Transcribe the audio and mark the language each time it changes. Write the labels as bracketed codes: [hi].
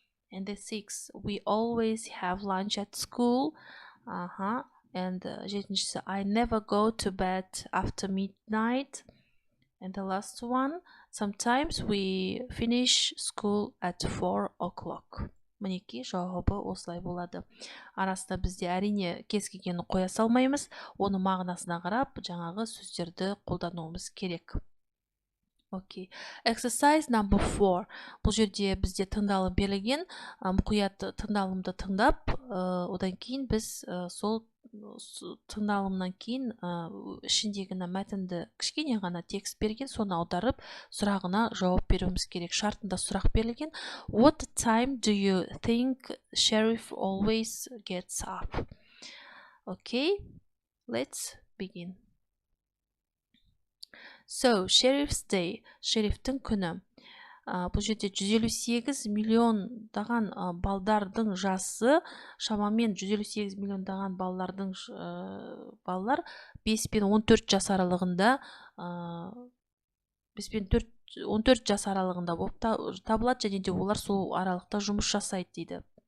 [en] And the sixth, we always have lunch at school. And жетіншісі, I never go to bed after midnight. And the last one, sometimes we finish school at 4 o'clock. [kk] Мінекей жауабы осылай болады. Арасында бізде әрине кез келгенін қоя салмаймыз, оны мағынасына қарап жаңағы сөздерді қолдануымыз керек. [en] Okay. Exercise number 4. [kk] Бұл жерде бізде тыңдалым берілген, мұқият тыңдалымды тыңдап, одан кейін біз сол тыңдалымнан кейін ішіндегі мәтінді кішкене ғана текст берген, соны аударып, сұрағына жауап беруіміз керек. Шартында сұрақ берілген. [en] What time do you think Sheriff always gets up? Okay, let's begin. So, Sheriff's Day, [kk] шерифтің күні. Бұл жерде 158 миллиондаған балдардың жасы, шамамен 158 миллиондаған балалардың балалар 5 пен 14 жас аралығында 5 пен 14 жас аралығында болып табылады, және де олар сол аралықта жұмыс жасайды дейді.